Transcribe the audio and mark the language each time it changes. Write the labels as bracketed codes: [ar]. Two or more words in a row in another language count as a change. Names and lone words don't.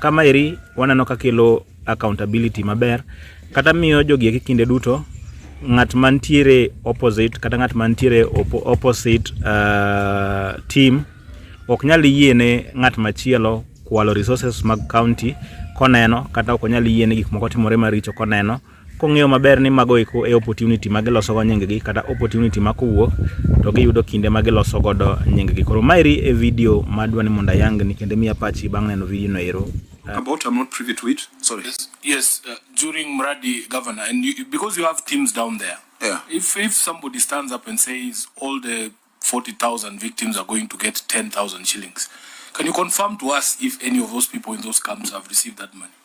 [luo] Kama eri waneno ka kelo accountability maber kata miyo jogi kinde duto ng'at mantiere opposite kata ng'at mantiere [en] opposite team [luo] ok nyal yiene ng'at machielo kwalo resources mag county koneno kata ok nyal yiene gik moko timore maricho koneno, kong'eyo maber ni mago eko e opportunity mag loso go nying gi kata opportunity makowuok to giyudo kinde mag loso godo nying gi. Koro maeri e video madwa ni mondo ayangni kendo miya pachi bang' neno video no ero. [en] About I'm not privy to it. Sorry. Yes, during Mradi governor, and because you have teams down there. Yeah. If somebody stands up and says all the 40,000 victims are going to get 10,000 shillings, can you confirm to us if any of those people in those camps have received that money?